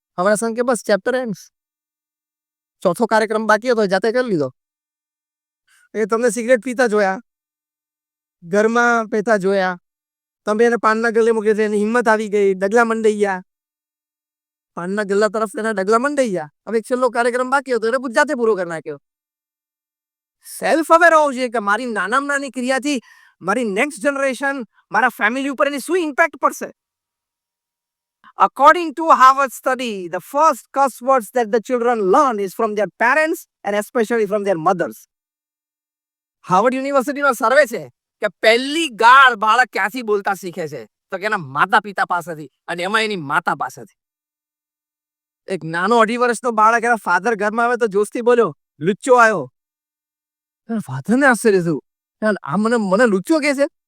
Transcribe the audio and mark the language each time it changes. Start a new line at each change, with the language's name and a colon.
Gujarati: હમણાં સર કે બસ chapter and ચોથો કાર્યક્રમ બાકી હતો જાતે કરી લીધો એ તમને સિગરેટ પીતા જોયા ઘરમાં પીતા જોયા તમે એને પાનના ગલ્લે મૂકી એની હિંમત આવી ગઈ ડગલા મંડાઈ ગયા પાનના ગલ્લા તરફ તેના ડગલા મંડાઈ ગયા હવે એક છેલ્લો કાર્યક્રમ બાકી હતો એટલે જાતે પૂરો કરી નાખ્યો સેલ્ફ અવેર હોવું જોઈએ કે મારી નાનામાં નાની ક્રિયાથી મારી નેક્સ્ટ જનરેશન મારા ફેમિલી ઉપર એની શું ઇમ્પેક્ટ પડશે.
English: According to Harvard study, the first curse words that the children learn is from their parents and especially from their mothers.
Gujarati: Harvard યુનિવર્સિટીનો સર્વે છે કે પહેલી ગાળ બાળક ક્યાંથી બોલતા શીખે છે તો કે એના માતા પિતા પાસેથી અને એમાં એની માતા પાસેથી. એક નાનો 2.5 વર્ષનો બાળક એના ફાધર ઘરમાં આવે તો જોશથી બોલ્યો લુચ્ચો આવ્યો. ફાધરને આશ્ચર્ય થયું આ મને લુચ્ચો કે છે.